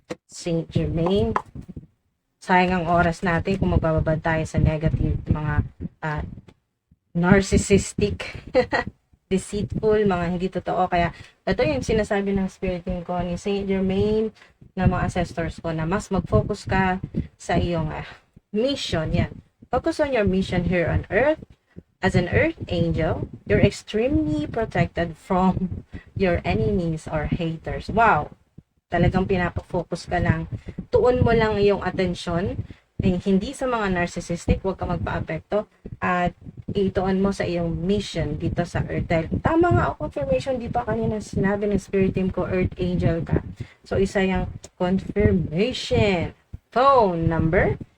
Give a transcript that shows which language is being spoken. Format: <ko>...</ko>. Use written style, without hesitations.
<tl>Saint Germain. Sayang ang oras natin kung magbababad tayo sa negative, mga narcissistic, deceitful, mga hindi totoo. Kaya ito yung sinasabi ng spirit ko ni Saint Germain na mga ancestors ko na mas mag-focus ka sa iyong mission. Yan.</tl> <en>Focus on your mission here on earth. As an earth angel, you're extremely protected from your enemies or haters.</en> <tl>Wow! Talagang pinapafocus ka lang. Tuon mo lang iyong atensyon. Hindi sa mga narcissistic, huwag ka magpa-apekto. At ituon mo sa iyong mission dito sa earth. Dahil tama nga ako, confirmation, di ba kanina sinabi ng spirit team ko, earth angel ka. So, isa yung confirmation. Phone number.</tl>